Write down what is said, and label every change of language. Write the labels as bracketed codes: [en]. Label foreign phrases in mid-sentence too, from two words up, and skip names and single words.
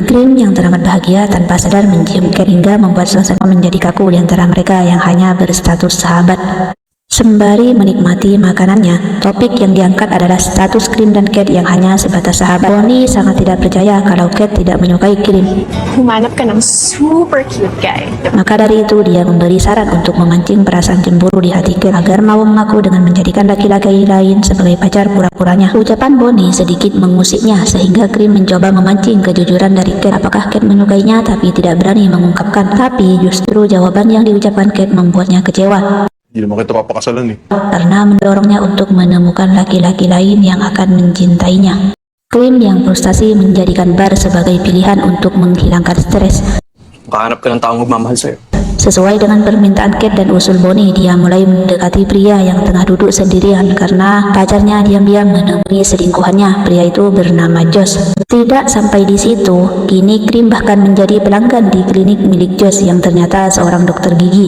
[id] Cream yang teramat bahagia tanpa sadar mencium Cat hingga membuat suasana menjadi kaku di antara mereka yang hanya berstatus sahabat. Sembari menikmati makanannya, topik yang diangkat adalah status Krim dan Kate yang hanya sebatas sahabat. Bonnie sangat tidak percaya kalau Kate tidak menyukai Krim. [tl] Humanap ka ng [en] super cute guy. [id] Maka dari itu dia memberi saran untuk memancing perasaan cemburu di hati Kate agar mau mengaku dengan menjadikan laki-laki lain sebagai pacar pura-puranya. Ucapan Bonnie sedikit mengusiknya sehingga Krim mencoba memancing kejujuran dari Kate. Apakah Kate menyukainya tapi tidak berani mengungkapkan. Tapi justru jawaban yang diucapkan Kate membuatnya kecewa [tl] Hindi naman kita papakasalan eh. [id] karena mendorongnya untuk menemukan laki-laki lain yang akan mencintainya. Krim yang frustasi menjadikan bar sebagai pilihan untuk menghilangkan stres. [tl] Makahanap ka ng taong magmamahal sa'yo. [id] Sesuai dengan permintaan Kate dan usul Bonnie, dia mulai mendekati pria yang tengah duduk sendirian karena pacarnya diam-diam menemui selingkuhannya. Pria itu bernama Josh. Tidak sampai di situ, kini Krim bahkan menjadi pelanggan di klinik milik Josh yang ternyata seorang dokter gigi.